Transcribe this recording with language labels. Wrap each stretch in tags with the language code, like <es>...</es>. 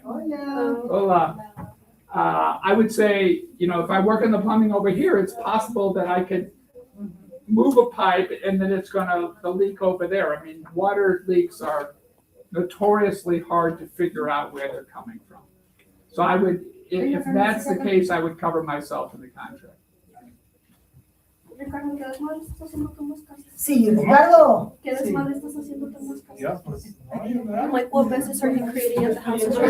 <en>Hola. I would say, if I work on the plumbing over here, it's possible that I could move a pipe and then it's gonna leak over there. Water leaks are notoriously hard to figure out where they're coming from. So I would, if that's the case, I would cover myself in the contract.</en> <es>Ricardo, ¿qué desmadre estás haciendo tú en las casas? Sí, Ricardo. ¿Qué desmadre estás haciendo tú en las casas?</es> <en>Yeah, pues, I'm like, what messes are you creating at the house?</en>